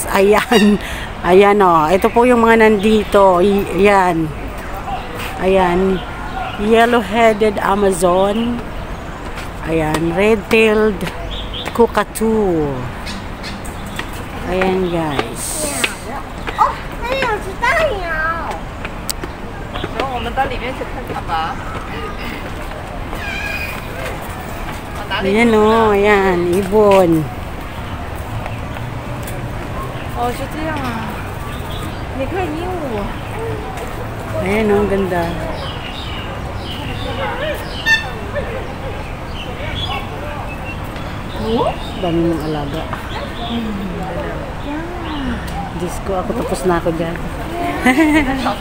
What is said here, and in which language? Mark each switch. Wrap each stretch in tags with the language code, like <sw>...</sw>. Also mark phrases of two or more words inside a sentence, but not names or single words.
<tl>Ayan. Ayan o. Ito po yung mga nandito. Ayan.</tl> <en>Ayan. Yellow-headed Amazon. Ayan. Red-tailed Cockatoo.</en> <tl>Ayan guys.</tl> <zh>Oh, 那有只大鸟。然后我们到里面去看看吧。</zh> <tl>Ayan o. Ayan. Ibon.</tl> <zh>哦，是这样啊！你看鹦鹉。</zh> <tl>Ayan o, ang ganda. Dami mong alaga. Diyos ko, ako tapos na ako dyan.</tl>